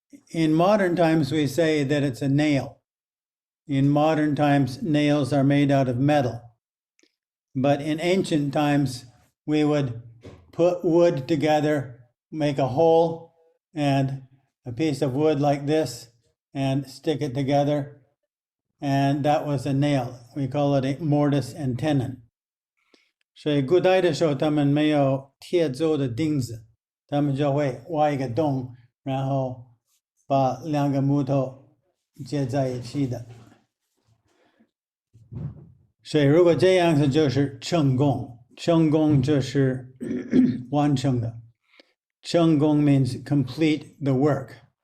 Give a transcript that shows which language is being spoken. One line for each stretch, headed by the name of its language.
English: In modern times, we say that it's a nail. In modern times, nails are made out of metal. But in ancient times, we would put wood together, make a hole, and a piece of wood like this, and stick it together. And that was a nail. We call it a mortise and tenon.
Chinese: 所以古代的时候，他们没有铁做的钉子，他们就会挖一个洞，然后把2个木头接在一起的。所以如果这样子就是成功，成功就是完成的。
English: 成功 means complete the work.